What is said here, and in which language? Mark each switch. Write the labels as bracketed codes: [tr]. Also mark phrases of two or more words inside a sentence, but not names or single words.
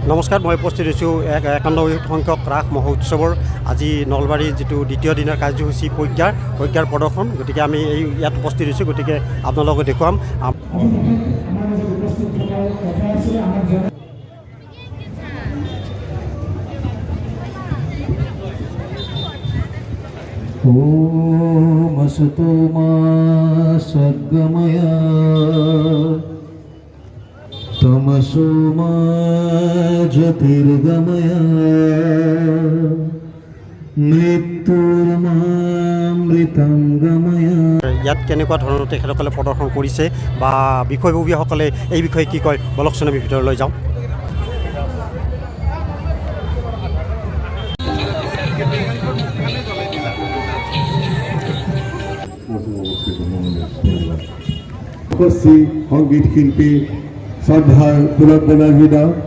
[as] নমস্কাৰ, মই উপস্থিত হৈছোঁ 91 সংখ্যক ৰাস মহোৎসৱৰ আজি নলবাৰীৰ যিটো দ্বিতীয় দিনৰ কাৰ্যসূচী প্ৰজ্ঞাৰ প্ৰদৰ্শন। গতিকে আমি ইয়াত উপস্থিত হৈছোঁ, গতিকে আপোনালোকক দেখুৱাম। [sa] ओम असतो मा सद्गमय तमसो मा ज्योतिर्गमय मृत्युर्मामृतं गमय। [as] ইয়াত কেনেকুৱা ধৰণৰ তেখেতসকলে প্ৰদৰ্শন কৰিছে বা বিষয়ববীয়াসকলে এই বিষয়ে কি কয়, বলকচোন আমি ভিতৰলৈ যাওঁ। সংগীত শিল্পী শ্ৰদ্ধাৰ পুলক বেনাৰ্জীদা,